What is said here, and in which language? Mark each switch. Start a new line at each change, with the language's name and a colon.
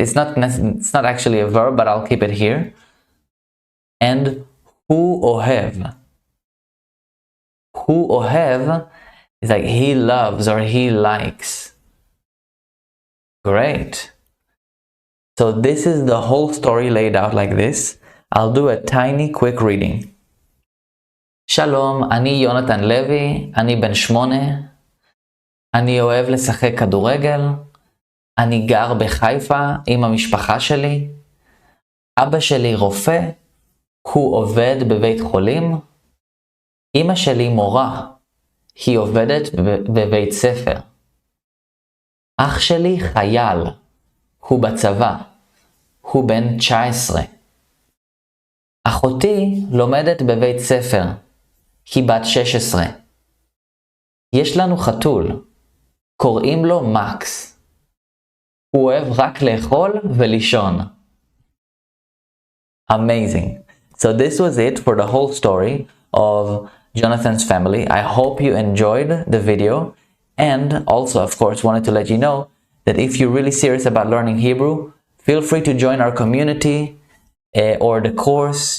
English: It's not actually a verb, but I'll keep it here. And
Hebrew: hu ohev. hu ohev
English: is like he loves or he likes. Great. So this is the whole story laid out like this. I'll do a tiny quick reading.
Hebrew: שלום, אני יונתן לוי, אני בן 8, אני אוהב לשחק כדורגל, אני גר בחיפה עם המשפחה שלי, אבא שלי רופא, הוא עובד בבית חולים, אמא שלי מורה, היא עובדת בבית ספר, אח שלי חייל, הוא בצבא, הוא בן 19, אחותי לומדת בבית ספר, היא בת 16. יש לנו חתול, קוראים לו מקס. הוא אוהב רק לאכול ולישון.
English: Amazing. So this was it for the whole story of Jonathan's family. I hope you enjoyed the video, and also, of course, wanted to let you know that if you're really serious about learning Hebrew, feel free to join our community or the course.